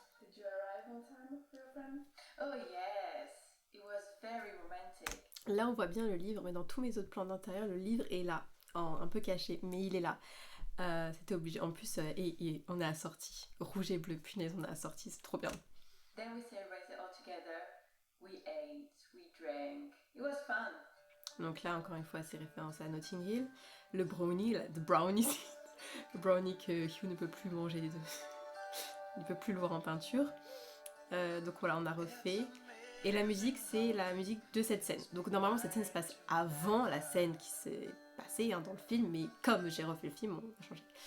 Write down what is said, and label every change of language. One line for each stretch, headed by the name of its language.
English: Did you arrive on time for your friend? Oh yes, it was very romantic.
French: Là, on voit bien le livre, mais dans tous mes autres plans d'intérieur, le livre est là, un peu caché, mais il est là. C'était obligé. En plus, et on est assorti. Rouge et bleu, punaise, on est assorti, c'est trop bien.
English: Then we celebrated all together. We ate, we drank. It was fun.
French: Donc là, encore une fois, c'est référence à Notting Hill. Le brownie, the brownie, le brownie que Hugh ne peut plus manger les deux. Il ne peut plus le voir en peinture. Donc voilà, on a refait. Et la musique, c'est la musique de cette scène. Donc normalement, cette scène se passe avant la scène qui s'est passée dans le film, mais comme j'ai refait le film, on a changé.